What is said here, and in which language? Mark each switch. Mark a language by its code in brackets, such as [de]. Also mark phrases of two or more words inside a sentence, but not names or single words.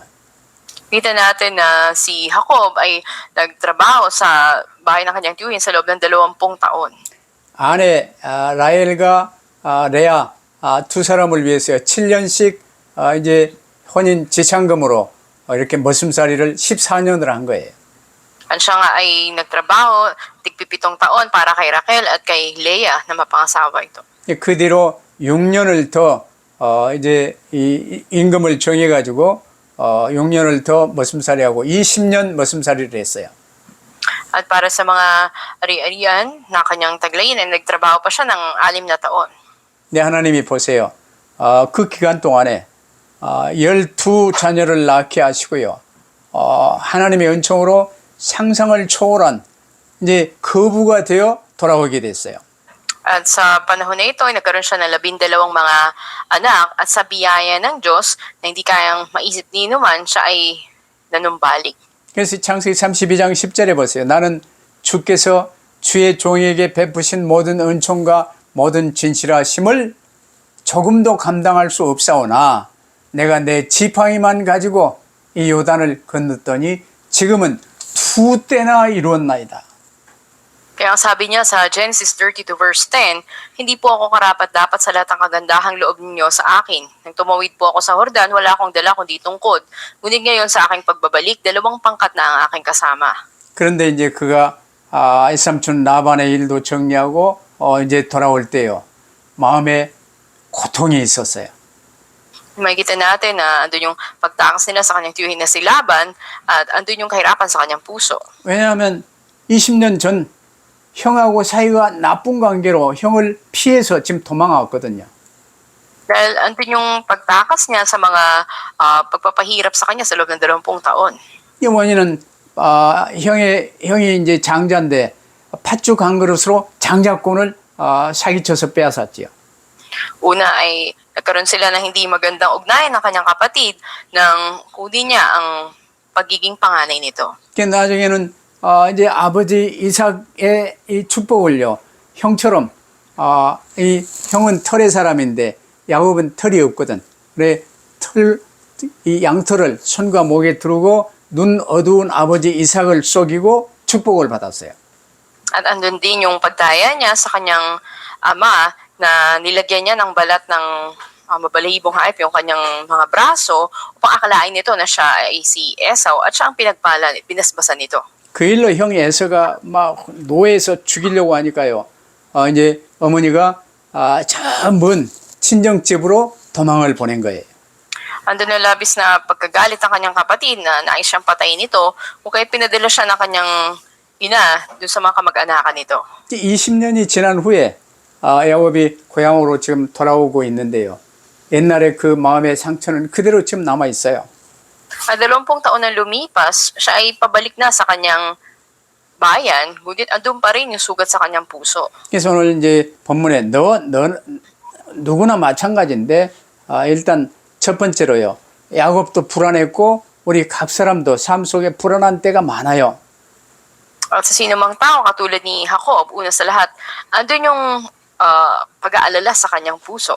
[tl] Kita natin na si Jacob ay nagtrabaho sa bahay ng kanyang tiyuhin sa loob ng 20 taon. [ko] 아내 라헬과 레아 두 사람을 위해서요, 7년씩 이제 혼인 지참금으로 이렇게 머슴살이를 14년을 한 거예요. [tl] At siya nga ay nagtrabaho, tig-7 taon para kay Raquel at kay Leah na mapangasawa ito. [ko] 그 뒤로 6년을 더 이제 이 임금을 정해가지고 6년을 더 머슴살이하고 20년 머슴살이를 했어요. [tl] At para sa mga ari-arian na kanyang taglayin, ay nagtrabaho pa siya ng 6 na taon. [ko] 네, 하나님이 보세요. 그 기간 동안에 12자녀를 낳게 하시고요. 하나님의 은총으로 상상을 초월한 이제 거부가 되어 돌아오게 됐어요. [tl] At sa panahon na ito, ay nagkaroon siya ng 12 mga anak at sa biyaya ng Diyos na hindi kayang maisip ni naman, siya ay nanumbalik. [ko] 그래서 창세기 32장 10절에 보세요. 나는 주께서 주의 종에게 베푸신 모든 은총과 모든 진실하심을 조금도 감당할 수 없사오나 내가 내 지팡이만 가지고 이 요단을 건넜더니 지금은 2때나 이루었나이다. [tl] Kaya ang sabi niya sa Genesis 32 verse 10, hindi po ako karapat-dapat sa lahat ng kagandahang loob ninyo sa akin. Nang tumawid po ako sa Hordan, wala akong dala kundi tungkod. Ngunit ngayon sa aking pagbabalik, 2 pangkat na ang aking kasama. [ko] 그런데 이제 그가 이삼촌 라반의 일도 정리하고 이제 돌아올 때요. 마음에 고통이 있었어요. [tl] Makikita natin na andun yung pagtakas nila sa kanyang tiyuhin na si Laban at andun yung kahirapan sa kanyang puso. [ko] 왜냐하면 20년 전 형하고 사이가 나쁜 관계로 형을 피해서 지금 도망왔거든요. [tl] Dahil andun yung pagtakas niya sa mga pagpapahirap sa kanya sa loob ng 20 taon. [ko] 이 원인은 형이 이제 장자인데 팥죽 한 그릇으로 장자권을 사기쳐서 빼앗았지요. [tl] Una ay nagkaroon sila ng hindi magandang ugnayan ng kanyang kapatid nang kunin niya ang pagiging panganay nito. [ko] 그 나중에는 이제 아버지 이삭의 이 축복을요. 형처럼 이 형은 털의 사람인데 야곱은 털이 없거든. 그래 이 양털을 손과 목에 두르고 눈 어두운 아버지 이삭을 속이고 축복을 받았어요. [tl] At andun din yung pagdaya niya sa kanyang ama na nilagyan niya ng balat ng mabalahibong hayop yung kanyang mga braso upang akalain nito na siya ay si Esau at siya ang pinagpala, binasbasan nito. [ko] 그 일로 형 에서가 막 노예에서 죽이려고 하니까요. 이제 어머니가 저 먼 친정집으로 도망을 보낸 거예요. [tl] Andun na labis na pagkagalit ng kanyang kapatid na nais siyang patayin nito o kaya pinadala siya ng kanyang ina doon sa mga kamag-anakan nito. [ko] 20년이 지난 후에 야곱이 고향으로 지금 돌아오고 있는데요. 옛날에 그 마음의 상처는 그대로 지금 남아 있어요. [tl] At 20 taon na lumipas, siya ay pabalik na sa kanyang bayan, ngunit andun pa rin yung sugat sa kanyang puso. [ko] 그래서 오늘 이제 본문에 너 누구나 마찬가지인데 일단 첫 번째로요. 야곱도 불안했고 우리 각 사람도 삶 속에 불안한 때가 많아요. [tl] At sa sino mang tao katulad ni Jacob, una sa lahat, andun yung pag-aalala sa kanyang puso.